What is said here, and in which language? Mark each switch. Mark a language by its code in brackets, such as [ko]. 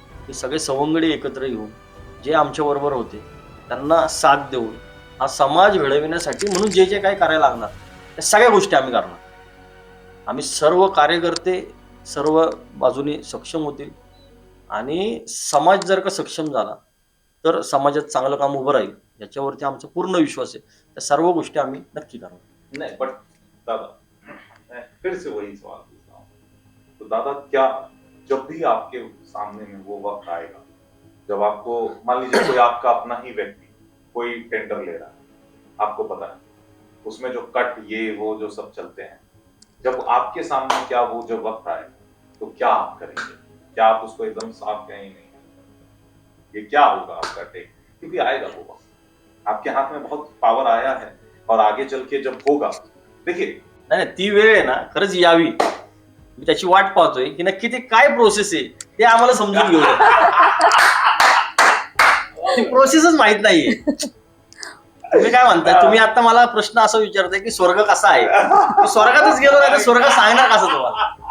[mr] हे सगळे सवंगडी एकत्र येऊन जे आमच्याबरोबर होते त्यांना साथ देऊन हा समाज घडविण्यासाठी म्हणून जे जे काय करायला लागणार त्या सगळ्या गोष्टी आम्ही करणार. आम्ही सर्व कार्यकर्ते सर्व बाजूने सक्षम होतील, आणि समाज जर का सक्षम झाला तर समाजात चांगलं काम उभं राहील याच्यावरती आमचा पूर्ण विश्वास आहे. त्या सर्व गोष्टी आम्ही नक्की करणार. [hi] नहीं, बट दादा, मैं फिर से वही सवाल पूछता हूँ. तो दादा, क्या जब भी आपके सामने में वो वक्त आएगा जब आपको, मान लीजिए कोई आपका अपना ही व्यक्ति कोई टेंडर ले रहा है, आपको पता है उसमें जो कट ये वो जो सब चलते हैं, जब आपके सामने क्या वो जब वक्त आएगा तो क्या आप करेंगे? क्या आप उसको एकदम साफ कहें नहीं, ये क्या होगा आपका टेक? क्योंकि आएगा वो वक्त, आपके हाथ में बहुत पावर आया है, और आगे चल के जब होगा, देखिए [mr] नाही ती वेळ आहे ना खरंच यावी. मी त्याची वाट पाहतोय की नक्की ते काय प्रोसेस आहे ते आम्हाला समजून घेऊ द्या. ती प्रोसेसच माहित नाहीये. तुम्ही काय म्हणताय? तुम्ही आता मला प्रश्न असा विचारताय की स्वर्ग कसा आहे? मी स्वर्गातच गेलो नाही तर स्वर्ग सांगणार कसं तुम्हाला?